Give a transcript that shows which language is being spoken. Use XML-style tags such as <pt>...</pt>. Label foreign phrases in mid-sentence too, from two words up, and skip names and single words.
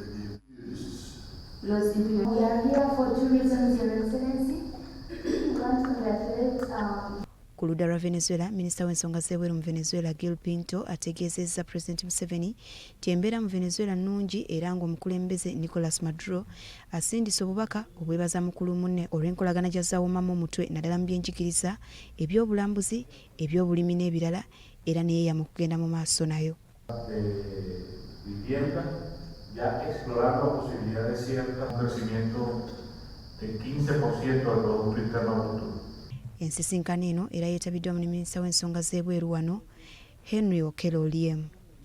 <lg>Ku ludda lwa Venezuela, minisita w'ensonga z'ebweru mu Venezuela Gil Pinto ategeezezza President Museveni nti embeera mu Venezuela nnungi era ng'omukulembeze Nicolas Maduro asindise obubaka obwebaza mukulu munne olw'enkolagana gy'azzaawumamu omutwe naddala mu byenjigiriza, ebyobulambuzi, ebyobulimi n'ebirala era neyeeya mu kugenda mu maaso nayo.</lg> <es>Ya explorando posibilidades ciertas, un crecimiento de 15% del Producto Interno Bruto.</es> <lg>Ensisinkano eno era yeetabiddwamu ne minisita w'ensonga z'ebweru wano Henry Okello Oryem.</lg>